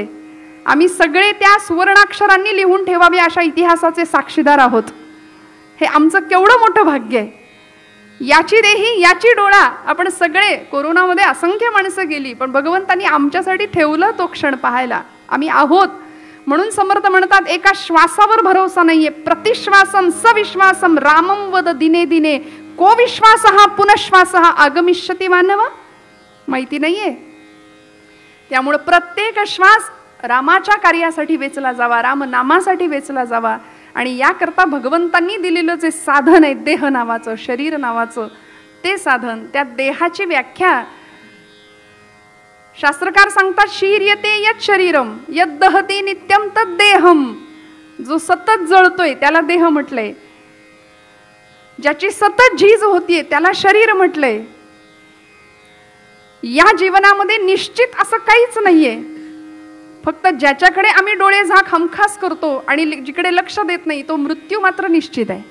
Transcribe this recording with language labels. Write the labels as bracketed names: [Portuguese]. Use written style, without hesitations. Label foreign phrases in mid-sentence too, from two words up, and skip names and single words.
[Marathi] आम्ही सगळे त्या सुवर्णाक्षरांनी लिहून ठेवावे अशा इतिहासाचे साक्षीदार आहोत. हे आमचं केवढं मोठं भाग्य आहे. याची देही याची डोळा. आपण सगळे कोरोनामध्ये असंख्य माणसं गेली पण भगवंतांनी आमच्यासाठी ठेवलं तो क्षण पाहायला. आम्ही आहोत म्हणून समर्थ म्हणतात एका श्वासावर भरोसा नाहीये. [Sanskrit] प्रतिश्वासम सविश्वासम रामम वद दिने दिने को विश्वास हा पुनश्वास हा आगमिष्यति मानव. [Marathi] माहिती नाहीये. त्यामुळे प्रत्येक श्वास रामाच्या कार्यासाठी वेचला जावा, राम नामासाठी वेचला जावा. आणि याकरता भगवंतांनी दिलेलं जे साधन आहे देह नावाचं, शरीर नावाचं ते साधन, त्या देहाची व्याख्या शास्त्रकार सांगतात [Sanskrit] शीर्यते यत् शरीरम यद् दहती नित्यम तद् देहम. [Marathi] जो सतत जळतोय त्याला देह म्हटलंय, ज्याची सतत झीज होतीये त्याला शरीर म्हटलंय. या जीवनामध्ये निश्चित असं काहीच नाहीये. फक्त ज्याच्याकडे आम्ही डोळे झाक हमखास करतो आणि जिकडे लक्ष देत नाही तो मृत्यू मात्र निश्चित आहे.